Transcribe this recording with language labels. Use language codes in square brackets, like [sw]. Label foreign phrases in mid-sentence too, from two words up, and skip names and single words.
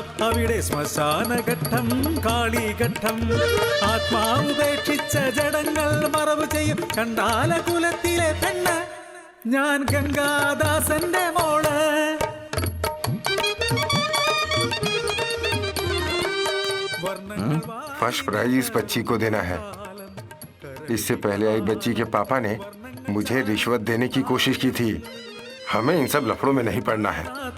[ml] അവിടെ ശ്മശാനഘട്ടം കാളിഘട്ടം ആത്മാവുപേക്ഷിച്ച ജഡങ്ങൾ മറവ് ചെയ്യും കണ്ടാലകുലത്തിലെ പെണ്ണ് ഞാൻ ഗംഗാദാസന്റെ മോള്. [en] first prize [hi] इस बच्ची को देना है। इससे पहले आई बच्ची के पापा ने मुझे रिश्वत देने की कोशिश की थी। हमें इन सब लफड़ों में नहीं पड़ना है।